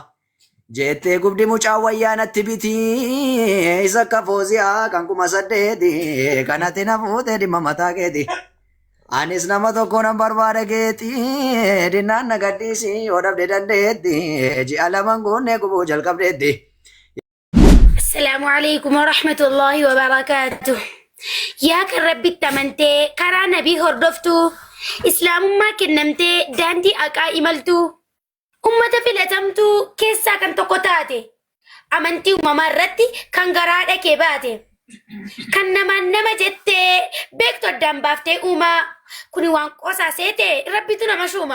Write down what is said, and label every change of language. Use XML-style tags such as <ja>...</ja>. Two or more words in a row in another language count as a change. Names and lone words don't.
<om>Jettee gubdi mucaa wayyaanatti biti isa akka fooziyaa kan kuma saddeeti kanatti na fuute dhimma mataa keeti. Anis nama tokko nan barbaada geeti dinnaan na gaddisi yoo dhabde dandeetti ji'a laman guunnee gubuu jalqabdeetti.</om> <ar>السلام عليكم ورحمة الله وبركاته.</ar> <om>Yaa kan rabbitti amantee karaa nabii hordoftu islaamummaa kennamtee daandii haqaa imaltu. Ummata filatamtuu keessaa kan tokko taate amantii uumamaa irratti kan garaa dhakee baate kan namaan nama jettee beektu addaan baaftee uumaa kuni waan qosaa seete rabbitu nama shuuma.</om>